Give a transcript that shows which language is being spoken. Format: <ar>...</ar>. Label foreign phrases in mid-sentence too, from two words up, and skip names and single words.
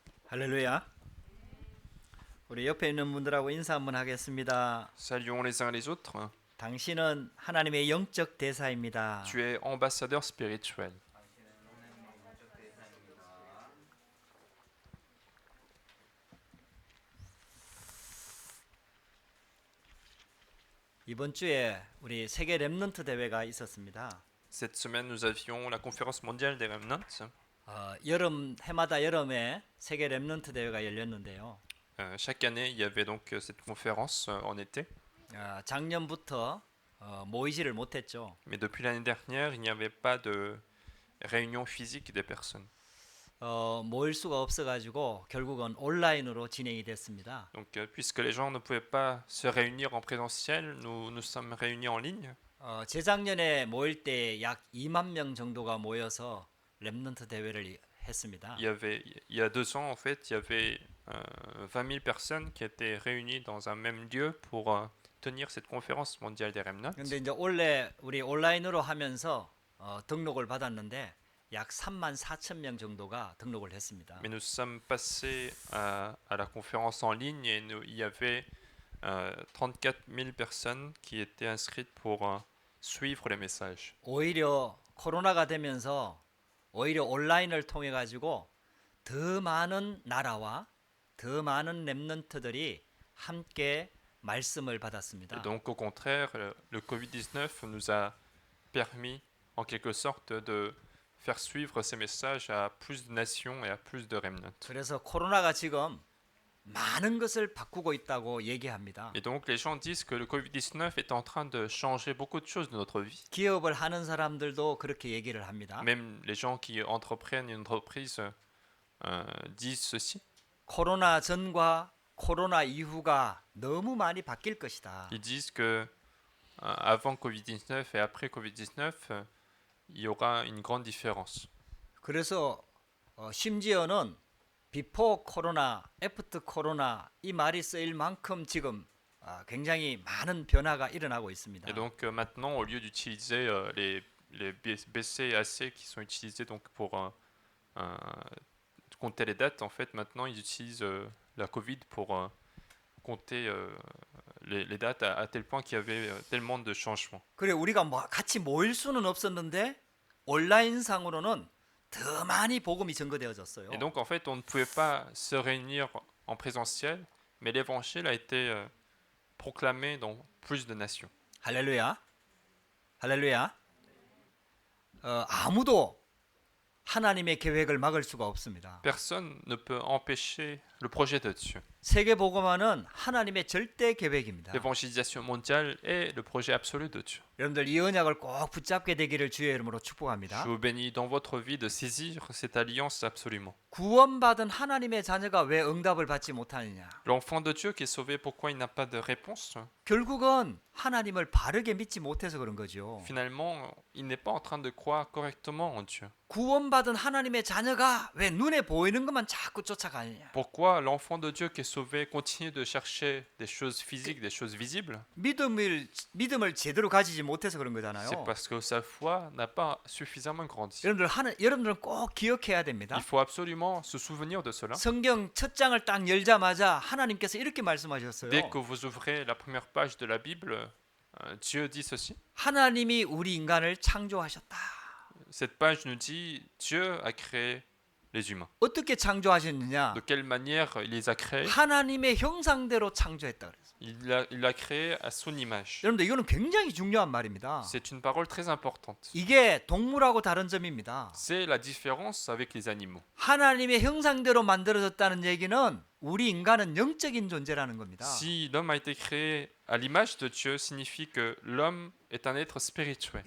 <ko>할렐루야. 우리 옆에 있는 분들하고 인사 한번 하겠습니다.</ko> <fr>Saluons les uns les autres.</fr> <ko>당신은 하나님의 영적 대사입니다.</ko> <fr>Tu es ambassadeur spirituel.</fr> <ko>이번 주에 우리 세계 렘넌트 대회가 있었습니다.</ko> <fr>Cette semaine, nous avions la conférence mondiale des Remnants.</fr> <ko>여름 해마다 여름에 세계 렘넌트 대회가 열렸는데요.</ko> <fr>Chaque année, il y avait donc cette conférence en été.</fr> <ko>작년부터 모이지를 못했죠.</ko> <fr>Mais depuis l'année dernière, il n'y avait pas de réunion physique des personnes.</fr> <ko>모일 수가 없어가지고 결국은 온라인으로 진행이 됐습니다.</ko> <fr>Donc, puisque les gens ne pouvaient pas se réunir en présentiel, nous sommes réunis en ligne.</fr> <ko>재작년에 모일 때 약 2만 명 정도가 모여서 렘넌트 대회를 했습니다.</ko> <fr>Il y a 2 ans, en fait, il y avait 20 000 personnes qui étaient réunies dans un même lieu pour tenir cette conférence mondiale des Remnants.</fr> <ko>근데 이제 올해 우리 온라인으로 하면서 등록을 받았는데 약 3만 4천 명 정도가 등록을 했습니다.</ko> <fr>Mais nous sommes passés à la conférence en ligne et il y avait 34 000 personnes qui étaient inscrites pour suivre les messages.</fr> <ko>오히려 코로나가 되면서 오히려 온라인을 통해 가지고 더 많은 나라와 더 많은 렘넌트들이 함께 말씀을</ko> <fr>Et</fr> <ko>받았습니다.</ko> <fr>donc au contraire, le Covid-19 nous a permis en quelque sorte de faire suivre ces messages à plus de nations et à plus de remnants.</fr> <ko>그래서 코로나가 지금 많은 것을 바꾸고 있다고 얘기합니다.</ko> <fr>Et donc les gens disent que le Covid-19 est en train de changer beaucoup de choses de notre vie.</fr> <ko>기업을 하는 사람들도 그렇게 얘기를 합니다.</ko> <fr>Même les gens qui entreprennent une entreprise disent ceci.</fr> <ko>코로나 전과 코로나 이후가 너무 많이 바뀔 것이다.</ko> <fr>Ils disent que avant Covid-19 et après Covid-19, il y aura une grande différence.</fr> <ko>그래서 심지어는</ko> <en>before corona, after corona</en> <ko>이 말이 쓰일 만큼 지금 굉장히 많은 변화가 일어나고 있습니다.</ko> <fr>Et donc maintenant, au lieu d'utiliser les BC et AC qui sont utilisés donc pour compter les dates, en fait, maintenant ils utilisent la Covid pour compter les dates à tel point qu'il y avait tellement de changements.</fr> <ko>그래 우리가 같이 모일 수는 없었는데 온라인상으로는 더 많이 복음이 전거되어졌어요.</ko> <fr>Et donc en fait, on ne pouvait pas se réunir en présentiel, mais l'évangile a été proclamé dans plus de nations.</fr> <ko>할렐루야. 할렐루야. 아무도 하나님의 계획을 막을 수가 없습니다.</ko> <fr>Personne ne peut empêcher le projet de Dieu.</fr> <ko>세계 복음화는 하나님의 절대 계획입니다.</ko> <fr>L'évangélisation mondiale est le projet absolu de Dieu.</fr> <ko>여러분들 이 언약을 꼭 붙잡게 되기를 주의 이름으로 축복합니다.</ko> <fr>Je vous bénis dans votre vie de saisir cette alliance absolument.</fr> <ko>구원받은 하나님의 자녀가 왜 응답을 받지 못하느냐?</ko> <fr>L'enfant de Dieu qui est sauvé, pourquoi il n'a pas de réponse?</fr> <ko>결국은 하나님을 바르게 믿지 못해서 그런 거죠.</ko> <fr>Finalement, il n'est pas en train de croire correctement en Dieu.</fr> <ko>구원받은 하나님의 자녀가 왜 눈에 보이는 것만 자꾸 쫓아가느냐?</ko> <fr>Pourquoi l'enfant de Dieu qui est sauvé continue de chercher des choses physiques, des choses visibles?</fr> <ko>믿음을 제대로 가지지 못해서 그런</ko> <fr>C'est</fr> <ko>거잖아요.</ko> <fr>parce que sa foi n'a pas suffisamment grandi.</fr> <ko>여러분들은 꼭 기억해야 됩니다.</ko> <fr>Il faut absolument se souvenir de cela.</fr> <ko>성경 첫 장을 딱 열자마자 하나님께서 이렇게 말씀하셨어요.</ko> <fr>Dès que vous ouvrez la première page de la Bible, Dieu dit ceci.</fr> <ko>하나님이 우리 인간을 창조하셨다.</ko> <fr>Cette page nous dit Dieu a créé les humains.</fr> <ko>어떻게 창조하셨느냐?</ko> <fr>De quelle manière il les a créés?</fr> <ko>하나님의 형상대로 창조했다 그랬어요.</ko> <fr>Il l'a créé à son image.</fr> <ko>여러분들 이거는 굉장히 중요한 말입니다.</ko> <fr>C'est une parole très importante.</fr> <ko>이게 동물하고 다른 점입니다.</ko> <fr>C'est la différence avec les animaux.</fr> <ko>하나님의 형상대로 만들어졌다는 얘기는 우리 인간은 영적인 존재라는 겁니다.</ko> <fr>Si l'homme a été créé à l'image de Dieu, signifie que l'homme est un être spirituel.</fr>